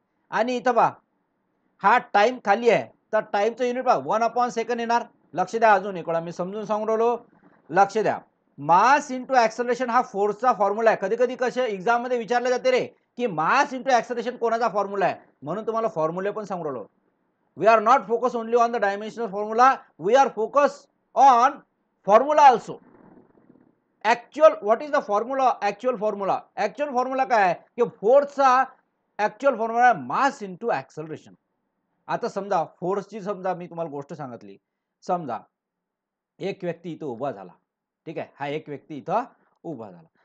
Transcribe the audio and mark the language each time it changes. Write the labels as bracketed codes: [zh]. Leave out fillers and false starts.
[mr] आणि इथं पहा हा टाइम खाली आहे तर टाइमचं युनिट पहा 1/सेकंड येणार. लक्ष द्या, अजून एक वेळा मी समजून सांगून राहिलो. लक्ष द्या, मास इंटू ऍक्सलरेशन हा फोर्सचा फॉर्म्युला आहे. कधी कधी कसे एक्झाम मध्ये विचारले जाते रे की मास इंटू ऍक्सलरेशन कोणाचा फॉर्म्युला आहे, म्हणून तुम्हाला फॉर्म्युले पण सांगू राहिलो. [en] We are not focused only on the dimensional formula, we are focused on formula also. Actual what is the formula? [mr] Actual formula काय आहे की फोर्सचा actual formula mass into acceleration. आता समजा फोर्सची समजा मी तुम्हाला गोष्ट सांगितली. समजा एक व्यक्ती इथं उभा झाला, ठीक आहे, हा एक व्यक्ती इथं उभा झाला.